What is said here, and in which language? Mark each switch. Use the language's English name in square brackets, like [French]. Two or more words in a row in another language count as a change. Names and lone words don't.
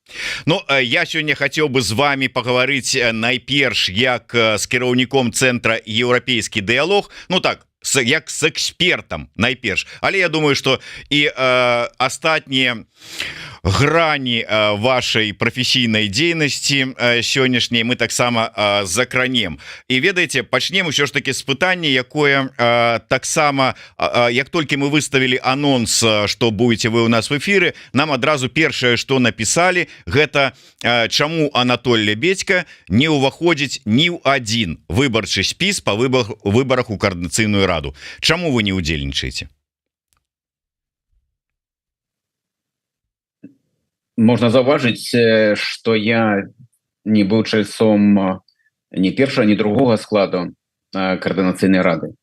[Belarusian] Ну, я сёння хацеў бы з вами пагаварыць найперш як з кіраўніком цэнтра еўрапейскі дыялог, ну так, як с экспертам найперш, але я думаю, что і астатнія грані вашай прафесійнай дзейнасці сённяшняй мы таксама закранем. І ведаеце, пачнем усё ж таки з пытання, якое таксама, як толькі мы выставілі анонс, што будете вы у нас в эфиры, нам адразу першае, што написали, гэта чаму Анатоль Лябедзька не ўваходзіць ні ў адзін выбарчы спіс па выбарах у коордынацыйную раду. Чаму вы не удзельнічаеце? Можна заўважыць, што я не быў чальцом ні першага, ні другога складу коордынацыйнай рады.